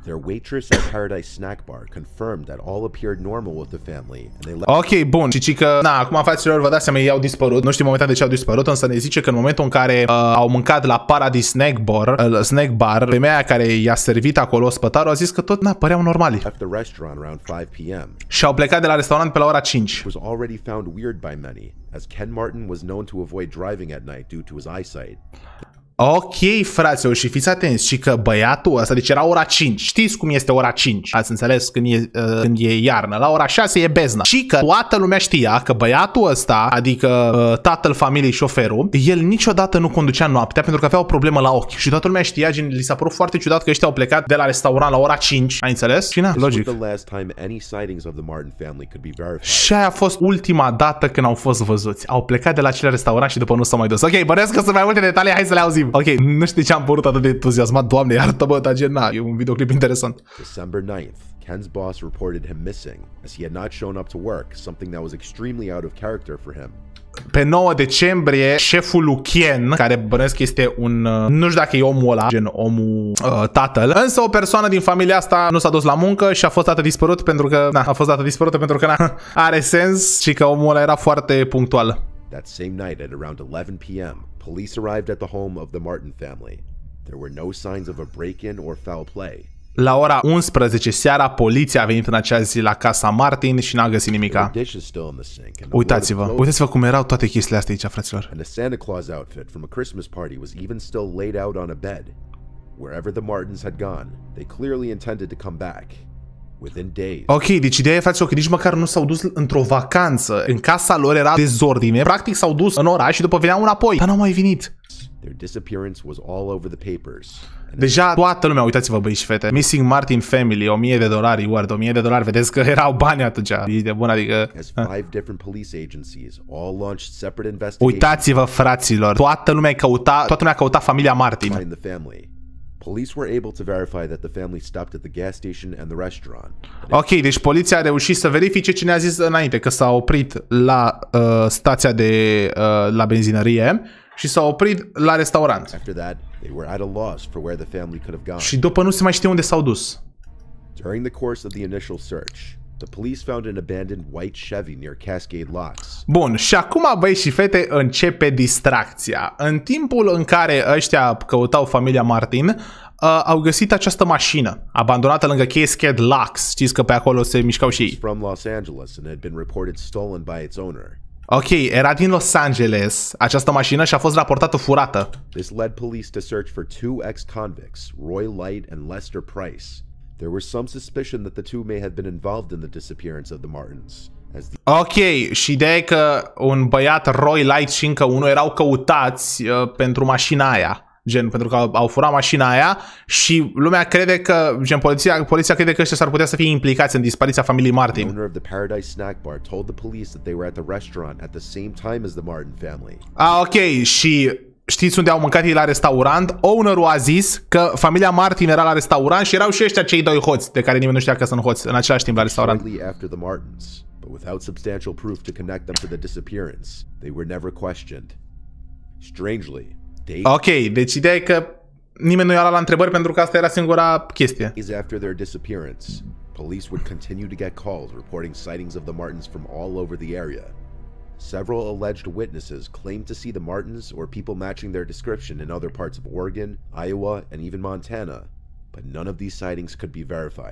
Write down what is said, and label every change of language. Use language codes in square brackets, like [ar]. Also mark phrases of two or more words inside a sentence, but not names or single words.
[ro] Ok, bun. Și că, na, acum fraților, vă dați seama, ei au dispărut. Nu știu momentan de ce au dispărut, însă ne zice că în momentul în care au mâncat la Paradise Snack Bar, femeia care i-a servit acolo, spătarul, a zis că tot, na, păreau normali. Și au plecat de la restaurant pe la ora 5. [en] As Ken Martin was known to avoid driving at night due to his eyesight. [ro] Ok, fraților, și fiți atenți, și că băiatul ăsta, deci era ora 5, știți cum este ora 5, ați înțeles, când e iarnă, la ora 6 e beznă. Și că toată lumea știa că băiatul ăsta, adică tatăl familiei, șoferul, el niciodată nu conducea noaptea pentru că avea o problemă la ochi. Și toată lumea știa, gen, li s-a părut foarte ciudat că ăștia au plecat de la restaurant la ora 5, ai înțeles? Și na, logic. Și aia a fost ultima dată când au fost văzuți. Au plecat de la acel restaurant și după nu s-au mai dus. Ok, bănesc că sunt mai multe detalii, hai să le auzim. Ok, nu știu de ce am părut atât de entuziasmat, Doamne, iartă-mă, dar gen, na, e un videoclip interesant. [en] December 9th, Ken's boss reported him missing as he had not shown up to work, something that was extremely out of character for him. [ro] Pe 9 decembrie, șeful lui Ken, care bănesc este un... nu știu dacă e omul ăla, gen omul tatăl, însă o persoană din familia asta nu s-a dus la muncă și a fost dată dispărut pentru că... Na, a fost dată dispărută pentru că na, are sens și că omul ăla era foarte punctual. [en] That same night at around 11 p.m., police arrived at the home of the Martin family. There were no signs of a break-in or foul play. [ro] La ora 11 seara, poliția a venit în acea zi la casa Martin și n-a găsit nimica. Uitați-vă cum erau toate chestiile astea aici, fraților. [en] And a Santa Claus outfit from a Christmas party was even still laid out on a bed. Wherever the Martins had gone, they clearly intended to come back. [ro] Ok, deci ideea e, fraților, că nici măcar nu s-au dus într-o vacanță. În casa lor era dezordine. Practic s-au dus în oraș și după veneau înapoi. Dar n-au mai venit. Deja toată lumea, uitați-vă, băi și fete. [en] Missing Martin Family, $1000, reward, $1000. [ro] Vedeți că erau bani atunci. E de bun, adică... Uitați-vă, fraților. Toată lumea căuta familia Martin. [en] Police were able to verify that the family stopped at the gas station and the restaurant. [ro] Ok, deci poliția a reușit să verifice ce ne-a zis înainte, că s-a oprit la stația de la benzinărie și s-a oprit la restaurant. [en] After that, they were at a loss for where the family could have gone. [ro] Și după nu se mai știe unde s-au dus. [en] During the course of the initial search, the police found an abandoned white Chevy near Cascade Locks. [ro] Bun, și acum, băi și fete, începe distracția. În timpul în care ăștia căutau familia Martin, au găsit această mașină abandonată lângă Cascade Locks. Știți că pe acolo se mișcau și ei. [en] From Los Angeles and had been reported stolen by its owner. [ro] Ok, era din Los Angeles această mașină și a fost raportată furată. [en] This led police to search for 2 ex-convicts, Roy Light and Lester Price. There was some suspicion that the two may have been involved in the disappearance of the Martins, [ro] Ok, și ideea e că un băiat, Roy Light și încă unul erau căutați pentru mașina aia. Gen, pentru că au furat mașina aia și lumea crede că, gen, poliția crede că ăștia s-ar putea să fie implicați în dispariția familiei Martin. [en] The owner of the Paradise Snack Bar told the police that they were at the restaurant at the same time as the Martin family. [ro] Ok, și știți unde au mâncat ei la restaurant? Ownerul a zis că familia Martin era la restaurant și erau și ăștia cei doi hoți, de care nimeni nu știa că sunt hoți, în același timp la restaurant. [en] Shortly after the Martins, but without substantial proof to connect them to the disappearance, they were never questioned. Strangely, [ro] ok, deci ideea e că nimeni nu i-a luat la întrebări pentru că asta era singura chestie. [en] days after their disappearance, police would continue to get calls reporting sightings of the Martins from all over the area. Several alleged witnesses claimed to see the Martins or people matching their description in other parts of Oregon, Iowa, and even Montana, but none of these sightings could be verified.